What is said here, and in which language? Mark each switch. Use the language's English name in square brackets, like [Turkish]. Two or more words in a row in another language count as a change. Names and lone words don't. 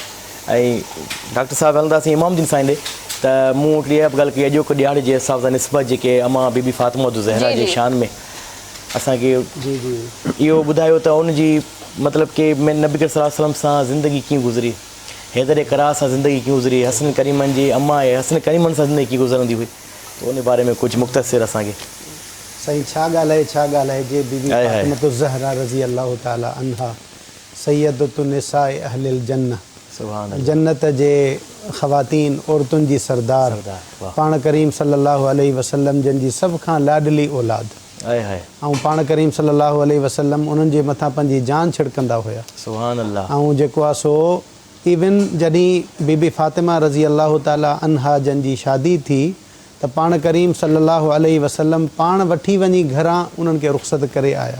[Sindhi] ऐं डॉक्टर साहिबु हलंदासीं इमामुद्दीन साईं ॾे, त मूं वटि इहा बि ॻाल्हि कई, अॼोके ॾियारे जे हिसाब सां निस्बत जेके अमा बीबी फातिमा ज़हरा जे शान में असांखे इहो ॿुधायो त उनजी मतिलबु कि नबी [Arabic] صلى الله عليه وسلم [Sindhi] सां ज़िंदगी कीअं गुज़री, हैदर करार सां ज़िंदगी कीअं गुज़री, हसन करीमनि जी अम्मा आहे, हसन करीमनि सां ज़िंदगी कीअं गुज़रंदी हुई, त उन बारे में कुझु मुख़्तसिर असांखे। साईं छा ॻाल्हाए जे बीबी फातिमा ज़हरा [Arabic] رضي الله تعالى عنها سيدة نساء أهل الجنة, [Sindhi] जन्नत जे ख़वातीन औरतुनि जी सरदार, पाण करीम [Arabic] صلى الله عليه وسلم [Sindhi] जिन जी सभ खां लाडली औलाद, ऐं पाण करीम [Arabic] صلى الله عليه وسلم [Sindhi] उन्हनि जे मथां पंहिंजी जान छिड़कंदा हुया। [Arabic] سبحان الله. [Sindhi] ऐं जेको आहे सो इवन जॾहिं बीबी फातिमा [Arabic] رضي الله تعالى عنها [Sindhi] जन जी शादी थी त पाण करीम [Arabic] صلى الله عليه وسلم [Sindhi] पाण वठी वञी घरां उन्हनि खे रुख़्सत करे आया।